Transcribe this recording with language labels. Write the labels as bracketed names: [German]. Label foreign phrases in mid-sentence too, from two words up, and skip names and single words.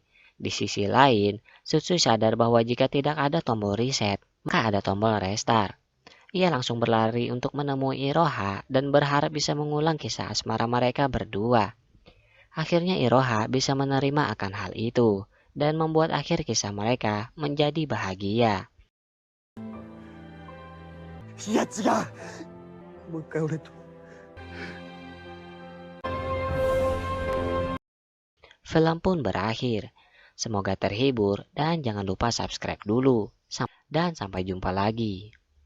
[Indonesian] Di sisi lain, Tsutsui sadar bahwa jika tidak ada tombol reset, maka ada tombol restart. Ia langsung berlari untuk menemui Iroha dan berharap bisa mengulang kisah asmara mereka berdua. Akhirnya Iroha bisa menerima akan hal itu dan membuat akhir kisah mereka menjadi bahagia. [Japanese] いや違う、もう一回俺と。 [Indonesian] Film pun berakhir. Semoga terhibur dan jangan lupa subscribe dulu. Dan sampai jumpa lagi.